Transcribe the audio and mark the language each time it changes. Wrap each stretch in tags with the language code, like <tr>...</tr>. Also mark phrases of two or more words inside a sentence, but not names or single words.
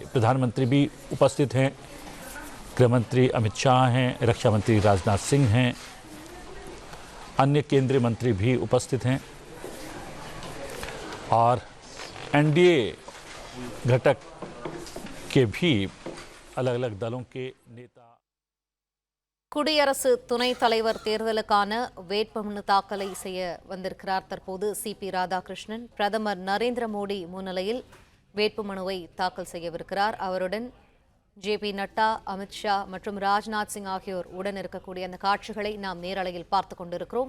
<hi>प्रधानमंत्री भी उपस्थित हैं, गृहमंत्री अमित शाह हैं, रक्षा मंत्री राजनाथ सिंह हैं, अन्य केंद्रीय मंत्री भी उपस्थित हैं और एनडीए घटक के भी अलग अलग दलों के नेता।</hi> <ta>குடியரசு துணைத் தலைவர் தேர்தலுக்கான வேட்புமனு தாக்கலை செய்ய வந்திருக்கிறார் தற்போது சிபி ராதாகிருஷ்ணன். பிரதமர் நரேந்திர மோடி முன்னிலையில் வேட்புமனுவை தாக்கல் செய்யவிருக்கிறார். அவருடன் ஜே.பி. நட்டா, அமித்ஷா மற்றும் ராஜ்நாத் சிங் ஆகியோர் உடன் இருக்கக்கூடிய அந்த காட்சிகளை நாம் நேரலையில் பார்த்துக் கொண்டிருக்கிறோம்.</ta>